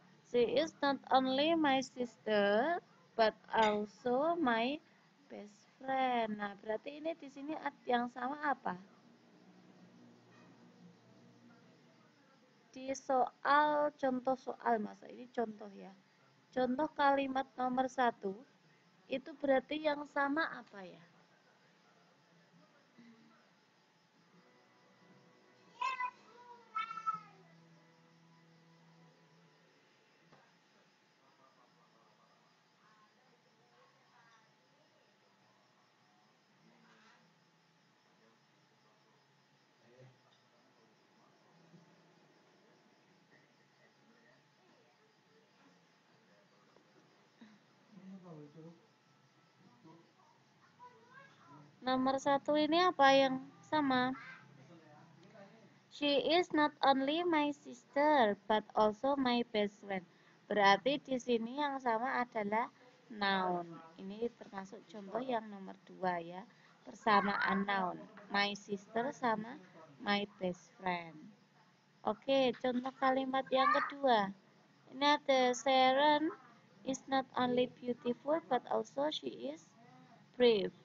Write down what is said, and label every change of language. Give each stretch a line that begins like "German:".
English: She is not only my sister, but also my best friend.
Indonesian: Nah, berarti ini di sini yang sama apa? Di soal, contoh soal, masa ini contoh ya. Contoh kalimat nomor 1, itu berarti yang sama apa ya? Nomor 1 ini apa yang sama?
English: She is not only my sister, but also my best friend.
Indonesian: Berarti di sini yang sama adalah noun. Ini termasuk contoh yang nomor 2 ya. Persamaan noun.
English: My sister
Indonesian: sama
English: my best friend.
Indonesian: Oke, contoh kalimat yang kedua. Ini ada
English: Sharon is not only beautiful, but also she is brave.